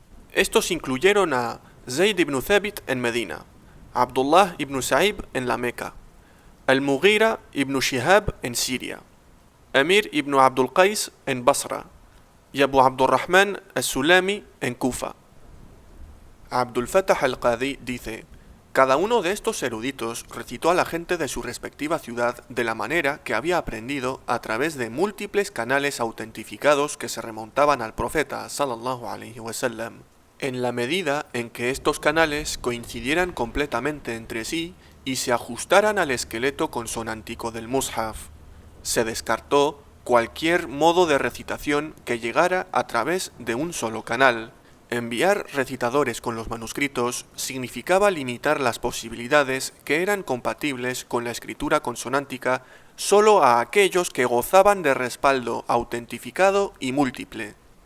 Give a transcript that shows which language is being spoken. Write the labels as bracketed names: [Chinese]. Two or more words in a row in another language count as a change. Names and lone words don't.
[Spanish] Estos incluyeron a Zayd ibn Thabit en Medina, Abdullah ibn Sa'ib en la Meca, Al-Mughira ibn Shihab en Siria, Amir ibn Abdul Qais en Basra y Abu Abdurrahman al-Sulami en Kufa. Abdul Fattah al-Qadi dice: cada uno de estos eruditos recitó a la gente de su respectiva ciudad de la manera que había aprendido a través de múltiples canales autentificados que se remontaban al profeta [Arabic] صلى الله عليه وسلم. [Spanish] En la medida en que estos canales coincidieran completamente entre sí y se ajustaran al esqueleto consonántico del mushaf, se descartó cualquier modo de recitación que llegara a través de un solo canal. Enviar recitadores con los manuscritos significaba limitar las posibilidades que eran compatibles con la escritura consonántica solo a aquellos que gozaban de respaldo autentificado y múltiple.